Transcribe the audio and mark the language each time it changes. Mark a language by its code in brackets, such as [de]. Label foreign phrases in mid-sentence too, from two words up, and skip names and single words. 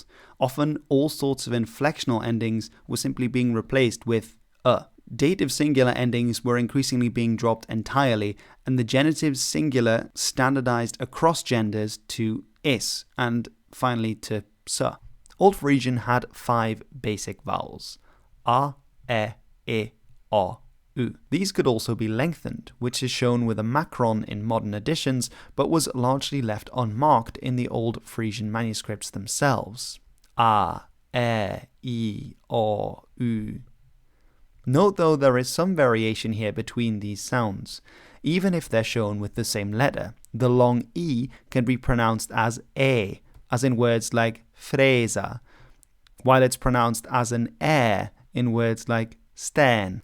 [en] Often all sorts of inflectional endings were simply being replaced with a. Dative singular endings were increasingly being dropped entirely, and the genitive singular standardized across genders to is, and finally to sa. Old Frisian had 5 basic vowels: a, e, o, u. These could also be lengthened, which is shown with a macron in modern editions, but was largely left unmarked in the Old Frisian manuscripts themselves. A, e, o, u. Note though there is some variation here between these sounds. Even if they're shown with the same letter, the long e can be pronounced as e, as in words like fresa, while it's pronounced as an in words like sten.